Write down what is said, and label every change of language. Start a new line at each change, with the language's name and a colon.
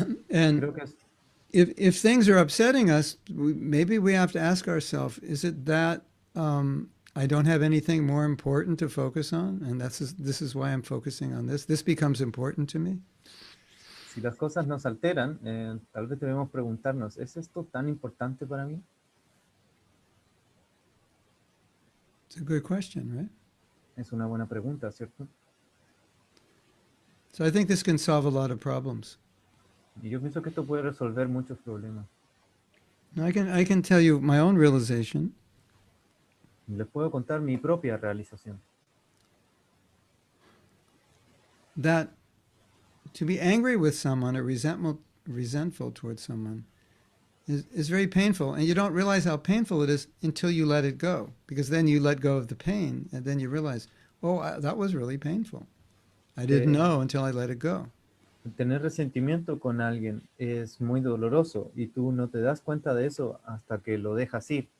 English: And
Spanish: Creo que es,
English: if things are upsetting us, maybe we have to ask ourselves, is it that I don't have anything more important to focus on? And this is why I'm focusing on this. This becomes important to me.
Spanish: si las cosas nos alteran, tal vez debemos preguntarnos, ¿es esto tan importante para mí?
English: It's a good question, right?
Spanish: Es una buena pregunta, ¿cierto?
English: So I think this can solve a lot of problems.
Spanish: Y yo pienso que esto puede resolver muchos problemas.
English: Now I can tell you my own realization.
Spanish: Les puedo contar mi propia realización.
English: That to be angry with someone or resentful towards someone is very painful. And you don't realize how painful it is until you let it go. Because then you let go of the pain and then you realize, oh, that was really painful. I didn't know until I let it go.
Spanish: Tener resentimiento con alguien es muy doloroso y tú no te das cuenta de eso hasta que lo dejas ir.